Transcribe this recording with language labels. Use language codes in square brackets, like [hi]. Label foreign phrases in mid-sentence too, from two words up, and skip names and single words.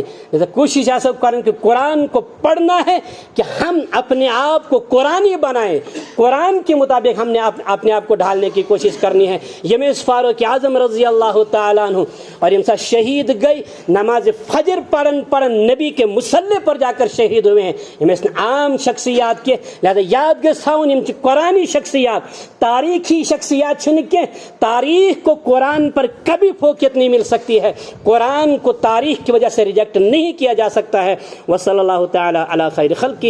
[ur] کوشش ایسا کریں کہ قرآن کو پڑھنا ہے کہ ہم اپنے آپ کو قرآنی بنائیں، قرآن کے مطابق ہم نے اپنے آپ کو ڈھالنے کی کوشش کرنی ہے. یہ فاروق اعظم [ar] رضی اللہ تعالیٰ عنہ [ur] اور ان سے شہید گئی نماز فجر پڑھن نبی کے مصلی پر جا کر شہید ہوئے ہیں. یہ عام شخصیات کے لہذا [ks] یاد گژھ تھاؤن یم قرآنی شخصیات تاریخی شخصیات چھن [ur] کے تاریخ کو قرآن پر کبھی فوقیت نہیں مل سکتی ہے. قرآن کو تاریخ کی وجہ سے ریجیکٹ نہیں کیا جا سکتا ہے. [ar] وصلی اللہ تعالی علی خیر خلقہ.